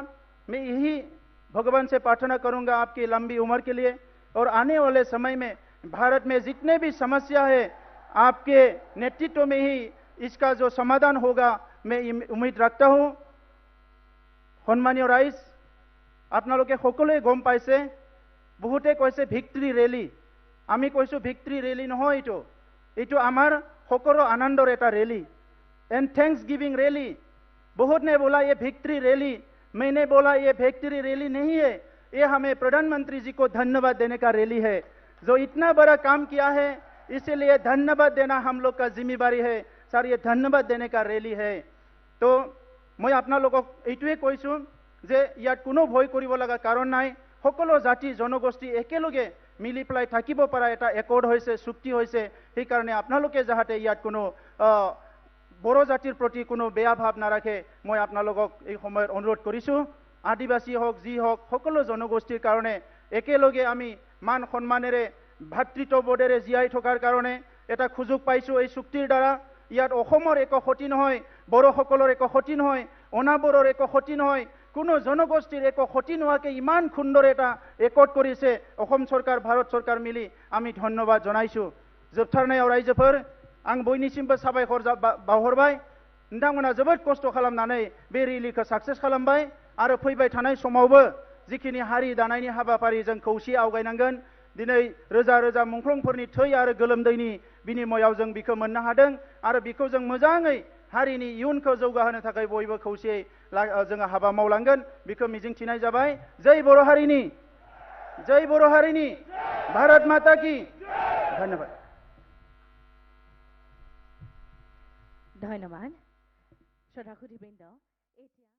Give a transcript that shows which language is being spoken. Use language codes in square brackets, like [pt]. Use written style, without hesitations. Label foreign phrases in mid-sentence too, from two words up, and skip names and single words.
[hi] मैं यही भगवान से प्रार्थना करूँगा आपकी लंबी उम्र के लिए, और आने वाले समय में भारत में जितने भी समस्या है, आपके नेतृत्व में ही इसका जो समाधान होगा, मैं उम्मीद रखता हूँ। [as] সন্মানীয় ৰাইজ, আপোনালোকে সকলোৱে গম পাইছে, बहुते কৈছে [en] victory rally. [as] আমি কৈছোঁ [en] victory rally [as] নহয়, এইটো আমাৰ সকলো আনন্দৰ এটা ৰেলী, [en] and thanks giving rally. [hi] बहुत ने बोला ये [en] victory rally, [hi] मैंने बोला ये [en] victory rally [hi] नहीं है, ये हमें प्रधानमंत्री जी को धन्यवाद देने का रैली है, जो इतना बड़ा काम किया है, इसीलिए धन्यवाद देना हम लोग का जिम्मेदारी है सर, ये धन्यवाद देने का रैली है। तो मैं अपना लोगों [as] এইটোৱে কৈছো যে ইয়াত কোনো ভয় কৰিব লগা কাৰণ নাই, সকলো জাতি জনগোষ্ঠী একেলগে মিলি পেলাই থাকিব পৰা এটা একৰ্ড হৈছে, চুক্তি হৈছে, সেইকাৰণে আপোনালোকে যাতে ইয়াত কোনো বড়ো জাতিৰ প্ৰতি কোনো বেয়া ভাৱ নাৰাখে মই আপোনালোকক এই সময়ত অনুৰোধ কৰিছো। আদিবাসী হওক যি হওক সকলো জনগোষ্ঠীৰ কাৰণে একেলগে আমি মান সন্মানেৰে ভাতৃত্ববোধেৰে জীয়াই থকাৰ কাৰণে এটা সুযোগ পাইছো এই চুক্তিৰ দ্বাৰা। ইয়াত অসমৰ একো ক্ষতি নহয়, বড়োসকলৰ একো ক্ষতি নহয়, অনাবৰৰ একো ক্ষতি নহয়, কোনো জনগোষ্ঠীৰ একো ক্ষতি নোহোৱাকৈ ইমান সুন্দৰ এটা একৰ্ড কৰিছে অসম চৰকাৰ ভাৰত চৰকাৰ মিলি, আমি ধন্যবাদ জনাইছো। [brx] जोबथारनायाव रायजोफोर आं बयनिसिमबो साबायखर बावहरबाय, नोंथांमोना जोबोद खस्थ' खालामनानै बे रेलिखौ साक्सेस खालामबाय आरो फैबाय थानाय समावबो जिखिनि हारि दानायनि हाबाफारि जों खौसे आवगायनांगोन। दिनै रोजा रोजा मुंख्लंफोरनि थै आरो गोलोमदैनि बिनिमयाव जों बिखौ मोननो हादों आरो बिखौ जों मोजाङै हारिनि इयुनखौ जौगाहोनो थाखाय बयबो खौसेयै जोङो हाबा मावलांगोन बिखौ मिजिंथिनाय जाबाय। जय बर' हारिनि, जय बर' हारिनि, [hi] भारत माता की धन्यवाद। [as] ধন্যবাদ শ্রদ্ধা সুধীবৃন্দ।